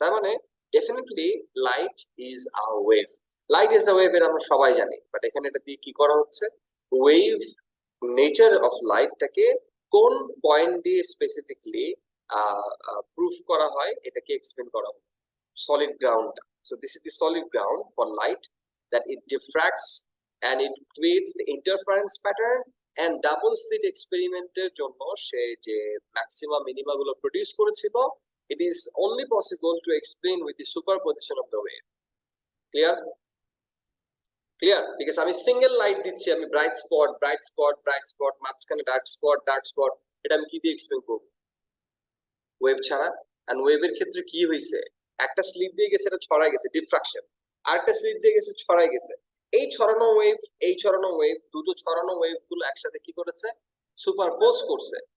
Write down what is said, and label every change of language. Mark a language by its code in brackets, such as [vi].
[bn] তার মানে definitely [en] Light is a wave. [bn] Light is a wave এর আমরা সবাই জানি, বাট এখানে এটা দিয়ে কি করা হচ্ছে, ওয়েভ নেচার অফ লাইটটাকে কোন পয়েন্ট দিয়ে স্পেসিফিকলি প্রুফ করা হয় এটাকে এক্সপ্লেন করা হয় solid ground. [en] So this is the solid ground for light, that it diffracts and it creates the interference pattern, and double slit [bn] এক্সপেরিমেন্টের জন্য সে যে ম্যাক্সিমা মিনিমা গুলো প্রডিউস করেছিল, [en] it is only possible to explain with the superposition of the wave. Clear? Clear? [bn] Because আমি single light দিচ্ছি, আমি bright spot bright spot bright spot, মাঝখানে dark spot, এটা আমি কি দিয়ে এক্সপ্লেন করব? ওয়েভ ছাড়া। এন্ড ওয়েভের ক্ষেত্রে কি হয়েছে, একটা স্লিপ দিয়ে গেছে, এটা ছড়াই গেছে, ডিফ্রাকশন। আরেকটা স্লিপ দিয়ে গেছে, ছড়াই গেছে। এই ছড়ানো ওয়েভ দুটো ছড়ানো ওয়েভ গুলো একসাথে কি করেছে, সুপারপোজ করছে।